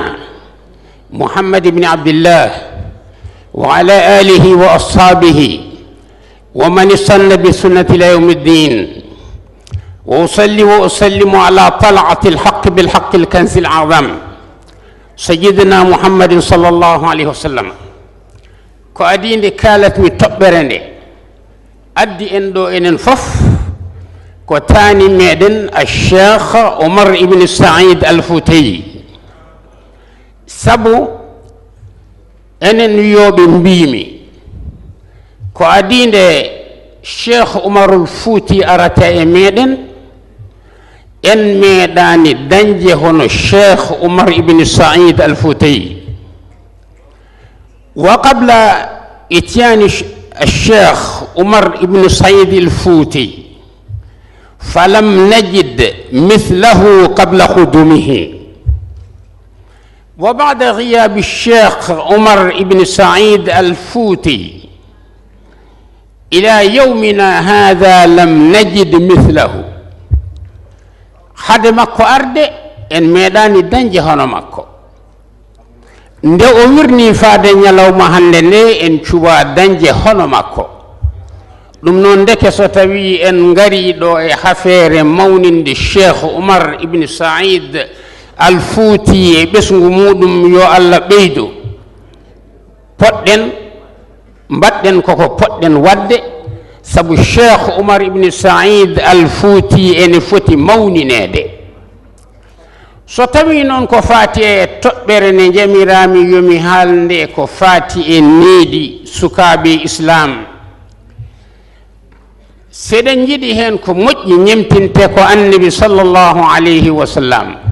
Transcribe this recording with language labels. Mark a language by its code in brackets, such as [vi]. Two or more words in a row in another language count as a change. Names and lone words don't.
[ar] محمد بن عبد الله وعلى آله وأصحابه ومن استنى بسنة إلى يوم الدين وأصلي وأسلم على طلعة الحق بالحق الكنز العظم سيدنا محمد صلى الله عليه وسلم [ff] ko adinde kalatmi toɓɓere nde addi en ɗo enen fof ko taani meɗen alcheikh Omar ibn Saïd al-Fouteyi sabu enen wiyoɓe mbimi ko adinde cheikh Omarul Fouti arata e meɗen en meeɗani dañde hono cheikh Omar ibn Saïd al-Fouteyi [ar] وقبل إتيان الشيخ عمر بن سعيد الفوتي فلم نجد مثله قبل قدومه وبعد غياب الشيخ عمر بن سعيد الفوتي إلى يومنا هذا لم نجد مثله حد مكو أرد إن ميدان دنجي هنا مكو [ff] nde o wirni faade ñalawma hande nde en cuwa dañde hono makko ɗum noon ndeke so tawi en ngari ɗo e hafeere mawninde cheikh Oumar ibn Saïd al-Fouti e ɓesngu muɗum yo Allah ɓeydu poɗɗen mbaɗɗen koko poɗɗen wadde sabu cheikh Oumar ibn Saïd al-Fouti ene foti mawninede so tawi noon ko faati e toɓɓere nde jamirami yomi haalnde ko faati e needi sukaaɓe islam seɗen jiɗi heen ko moƴƴi ñemtinte ko annabi [ar] صلى الله عليه وسلم